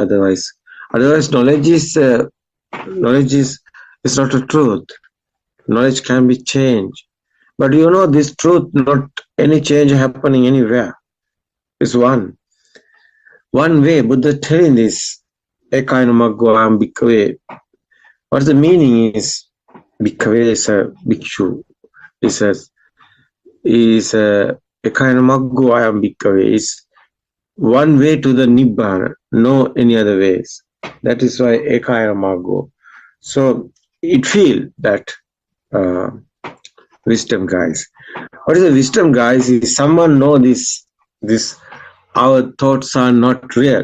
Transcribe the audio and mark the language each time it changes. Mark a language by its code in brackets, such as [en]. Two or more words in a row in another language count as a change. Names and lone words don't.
[en] Otherwise knowledge is not a truth. Knowledge can be changed, but you know this truth, not any change happening anywhere. It's one way. Buddha telling this [pi] ekaina maggoam bhikkhave. [en] What the meaning is? Bhikkhave is a bhikshu. Is a [pi] ekaina maggoam bhikkhave [en] is one way to the nibbana, no any other ways. That is why [pi] ekaina maggo. [en] So it feel that wisdom guys. What is the wisdom guys? Is someone know this our thoughts are not real.